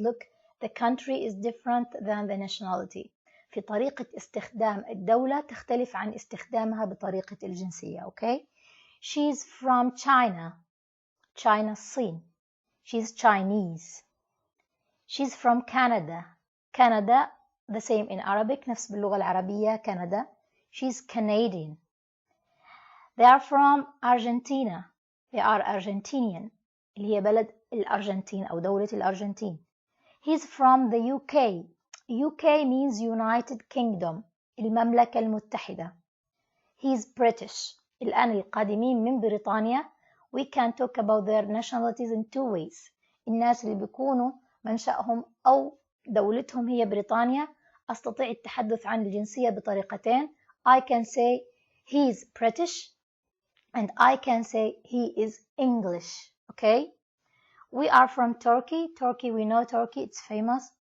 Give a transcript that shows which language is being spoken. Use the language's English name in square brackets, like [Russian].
[English] Look, the country is different than the nationality. [Arabic] في طريقة استخدام الدولة تختلف عن استخدامها بطريقة الجنسية. [English] Okay, she's from China. China الصين. She's Chinese. She's from Canada. Canada, the same in Arabic, [Arabic] نفس باللغة العربية [English] Canada. She's Canadian. They are from Argentina. They are Argentinian. [Arabic] اللي هي بلد الأرجنتين أو دولة الأرجنتين. [English] He's from the UK. UK means United Kingdom. [Arabic] المملكة المتحدة. [English] He's British. [Arabic] الآن القادمين من بريطانيا [English] we can talk about their nationalities in two ways. [Arabic] الناس اللي بيكونوا منشأهم أو دولتهم هي بريطانيا أستطيع التحدث عن الجنسية بطريقتين. [English] I can say he's British and I can say he is English. Okay, we are from Turkey. Turkey, we know Turkey, it's famous.